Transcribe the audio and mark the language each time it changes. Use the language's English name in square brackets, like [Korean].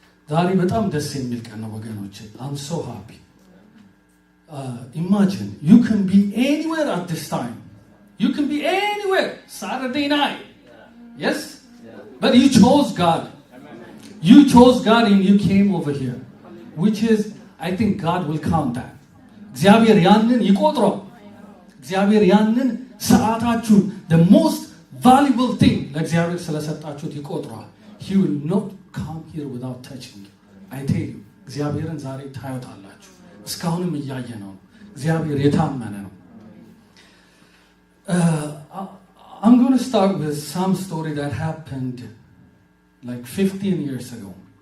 [Amharic] ዛሬ በጣም ደስ የሚል ቀን ነው ወገኖቼ. [English] I'm so happy. Imagine you can be anywhere at this time. You can be anywhere Saturday night. Yes? Yeah. But you chose God. Amen. You chose God and you came over here. Which is, I think God will count that. [Amharic] እግዚአብሔር ያንን ይቆጥረው. እግዚአብሔር ያንን ሰዓታችሁን [English] the most valuable thing [Amharic] ለእግዚአብሔር ስለሰጣችሁት ይቆጥረዋል. [English] He will not come here without touching you. I tell you, [Amharic] እግዚአብሔርን ዛሬ ታዩታላችሁ. እስካሁንም እያየ ነው. እግዚአብሔር የታመነ ነው. [English] I'm going to start with some story that happened like 15 years ago.